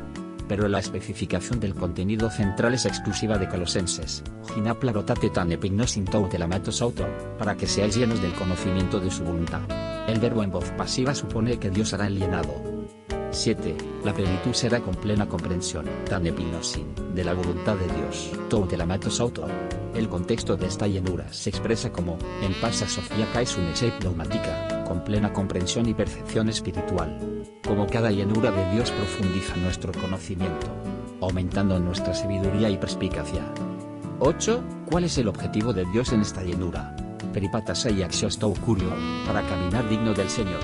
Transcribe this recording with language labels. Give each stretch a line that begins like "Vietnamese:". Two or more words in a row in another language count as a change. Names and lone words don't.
Spanish: Pero la especificación del contenido central es exclusiva de Colosenses,
Greek: ἵνα πληρωθῆτε τὴν ἐπίγνωσιν θελήματος αὐτοῦ,
Spanish: para que seáis llenos del conocimiento de su voluntad. El verbo en voz pasiva supone que Dios hará el llenado. 7. La plenitud será con plena comprensión,
Greek: τὴν ἐπίγνωσιν,
Spanish: de la voluntad de Dios,
Greek: θελήματος αὐτοῦ.
Spanish: El contexto de esta llenura se expresa como,
Greek: ἐν πάσῃ σοφίᾳ καὶ συνέσει πνευματικῇ,
Spanish: con plena comprensión y percepción espiritual. Como cada llenura de Dios profundiza nuestro conocimiento, aumentando nuestra sabiduría y perspicacia. 8. ¿Cuál es el objetivo de Dios en esta llenura?
Greek: περιπατῆσαι ἀξίως κυρίου,
Spanish: para caminar digno del Señor.